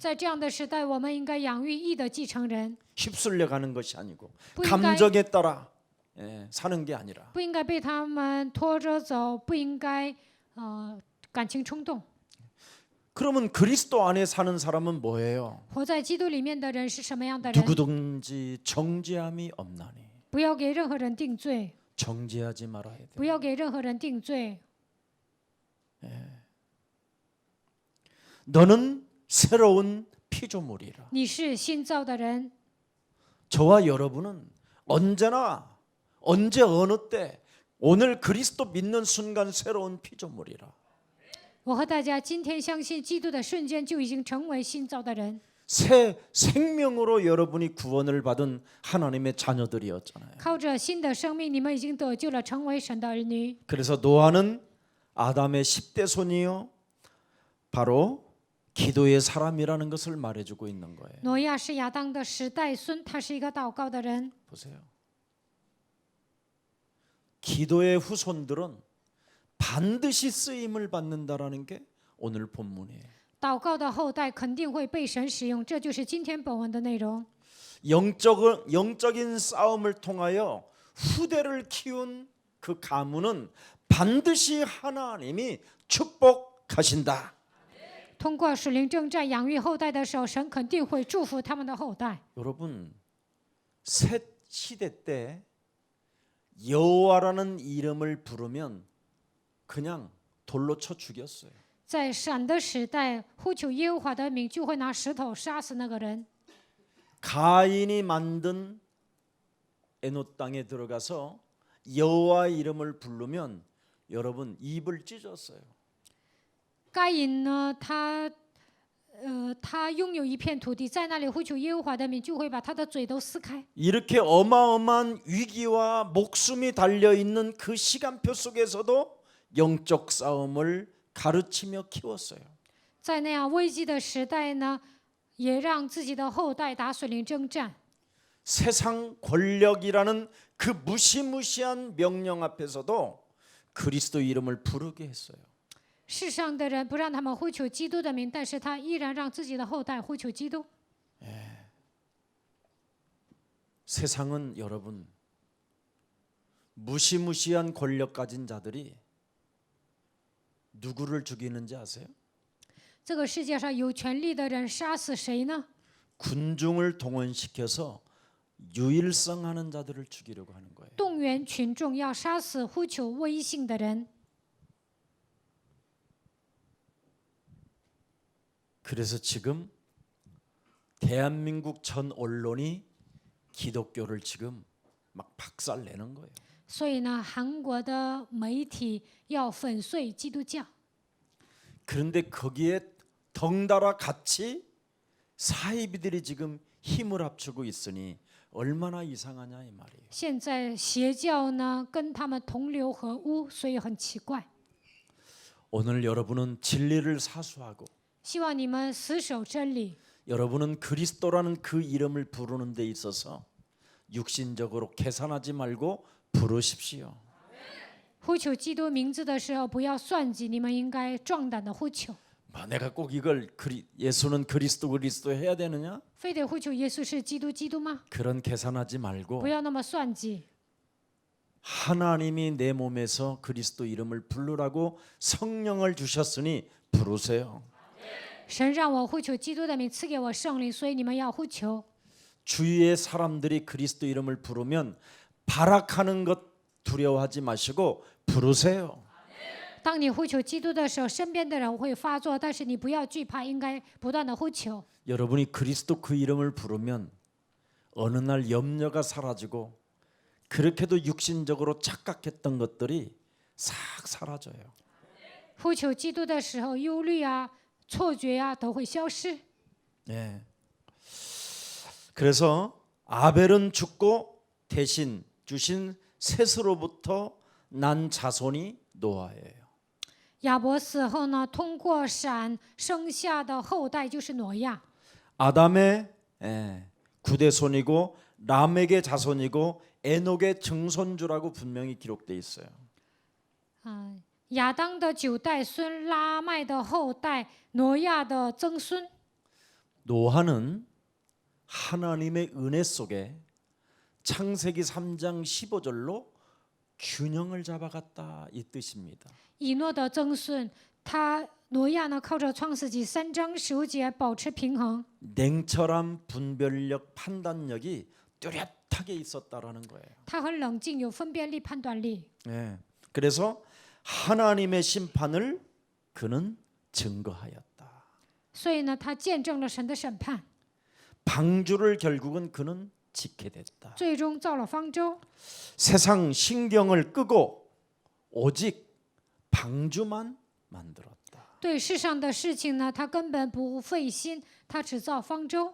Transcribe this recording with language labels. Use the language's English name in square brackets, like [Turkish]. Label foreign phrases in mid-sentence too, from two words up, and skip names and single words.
[Chinese] 在这样的时代，我们应该养育义的继承人， [Korean] 휩쓸려가는 것이 아니고 뿌리가- 감정에 따라 사는 게 아니라 [Chinese] 不应该被他们拖着走，不应该感情冲动。 [Korean] 그러면 그리스도 안에 사는 사람은 뭐예요? [Chinese] 活在基督里面的人是什么样的人？ [Korean] 누구든지 정죄함이 없나니 [Chinese] 不要给任何人定罪， [Korean] 정죄하지 말아야 돼. [Chinese] 不要给任何人定罪。 [Korean] 너는 새로운 피조물이라. [Chinese] 你是新造的人， [Korean] 저와 여러분은 언제나 언제 어느 때 오늘 그리스도 믿는 순간 새로운 피조물이라. [Chinese] 我和大家今天相信基督的瞬间就已经成为新造的人， [Korean] 새 생명으로 여러분이 구원을 받은 하나님의 자녀들이었잖아요. [Chinese] 靠着新的生命，你们已经得救了，成为神的儿女。 [Korean] 그래서 노아는 아담의 10대 손이요 바로 기도의 사람이라는 것을 말해주고 있는 거예요. [Chinese] 挪亚是亚当的10代孙，他是一个祷告的人。 [Korean] 보세요. 기도의 후손들은 반드시 쓰임을 받는다라는 게 오늘 본문이에요. [Chinese] 祷告的后代肯定会被神使用，这就是今天本文的内容。 [Korean] 영적인 싸움을 통하여 후대를 키운 그 가문은 반드시 하나님이 축복하신다. [Chinese] 通过属灵征战养育后代的时候，神肯定会祝福他们的后代。 [Korean] 여러분, 새 시대 때 여호와라는 이름을 부르면 그냥 돌로 쳐 죽였어요. [Chinese] 在闪的时代呼求耶和华的名，就会拿石头杀死那个人。 [Korean] 가인이 만든 에노 땅에 들어가서 여호와 이름을 부르면 여러분 입을 찢었어요. [Chinese] 该隐呢，他拥有一片土地，在那里呼求耶和华的名，就会把他的嘴都撕开。 [Korean] 이렇게 어마어마한 위기와 목숨이 달려 있는 그 시간표 속에서도 영적 싸움을 가르치며 키웠어요. [Chinese] 在那样危机的时代呢，也让自己的后代打水灵征战。 [Korean] 세상 권력이라는 그 무시무시한 명령 앞에서도 그리스도 이름을 부르게 했어요. [Chinese] 世上的人不让他们呼求基督的名，但是他依然让自己的后代呼求基督。 [Korean] 세상은 여러분 무시무시한 권력 가진 자들이 누구를 죽이는지 아세요? [Chinese] 这个世界上有权力的人杀死谁呢？ [Korean] 군중을 동원시켜서 유일성하는 자들을 죽이려고 하는 거예요. [Chinese] 动员群众要杀死呼求威信的人。 [Korean] 그래서 지금 대한민국 전 언론이 기독교를 지금 막 박살내는 거예요. [Chinese] 所以呢，韩国的媒体要粉碎基督教。 [Korean] 그런데 거기에 덩달아 같이 사이비들이 지금 힘을 합치고 있으니 얼마나 이상하냐 이 말이에요. [Chinese] 现在邪教呢跟他们同流合污，所以很奇怪。 [Korean] 오늘 여러분은 진리를 사수하고 [Chinese] 希望你们死守真理， [Korean] 여러분은 그리스도라는 그 이름을 부르는 데 있어서 육신적으로 계산하지 말고 부르십시오. [Chinese] 呼求基督名字的时候不要算计，你们应该壮胆的呼求。 [Korean] 내가 꼭 이걸 예수는 그리스도 해야 되느냐? [Chinese] 非得呼求耶稣是基督吗？ [Korean] 그런 계산하지 말고 [Chinese] 不要那么算计。 [Korean] 하나님이 내 몸에서 그리스도 이름을 부르라고 성령을 주셨으니 부르세요. [Chinese] 神让我呼求基督的名，赐给我圣灵，所以你们要呼求。 [Korean] 주위의 사람들이 그리스도 이름을 부르면 발악하는 것 두려워하지 마시고 부르세요. [Chinese] 当你呼求基督的时候，身边的人会发作，但是你不要惧怕，应该不断的呼求。 [Korean] 여러분이 그리스도 그 이름을 부르면 어느 날 염려가 사라지고 그렇게도 육신적으로 착각했던 것들이 싹 사라져요. [Chinese] 呼求基督的时候，忧虑啊、错觉啊都会消失。 [Korean] 네. 그래서 아벨은 죽고 대신 주신 셋으로부터 난 자손이 노아예요. [Chinese] 亚伯死后呢，通过闪生下的后代就是挪亚。 [Korean] 아담의 구대손이고 람에게 자손이고 에녹의 증손주라고 분명히 기록돼 있어요. [Chinese] 亚当的9代孙，拉麦的后代，挪亚的曾孙。 [Korean] 노아는 하나님의 은혜 속에 창세기 3장 15절로 균형을 잡아갔다 이 뜻입니다. [Chinese] 以诺的曾孙，挪亚呢靠着创世纪3章15节保持平衡。 [Korean] 냉철한 분별력, 판단력이 뚜렷하게 있었다라는 거예요. [Chinese] 他很冷静，有分辨力、判断力。 [Korean] 네. 그래서 하나님의 심판을 그는 증거하였다. [Chinese] 所以呢，他见证了神的审判， [Korean] 방주를 결국은 그는 짓게 됐다. [Chinese] 最终造了方舟。 [Korean] 세상 신경을 끄고 오직 방주만 만들었다. [Chinese] 对世上的事情呢，他根本不费心，他只造方舟。